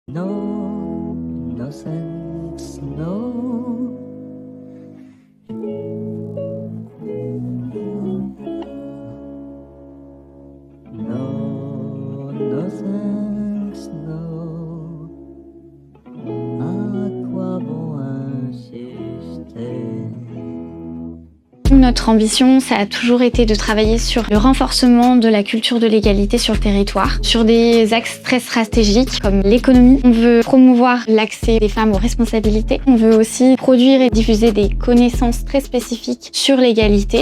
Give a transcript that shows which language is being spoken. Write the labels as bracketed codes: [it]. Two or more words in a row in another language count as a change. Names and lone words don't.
[ca] No, no sense, no. No, no sense, no. [fr] À quoi bon insister? Notre ambition, ça a toujours été de travailler sur le renforcement de la culture de l'égalité sur le territoire, sur des axes très stratégiques comme l'économie. On veut promouvoir l'accès des femmes aux responsabilités. On veut aussi produire et diffuser des connaissances très spécifiques sur l'égalité.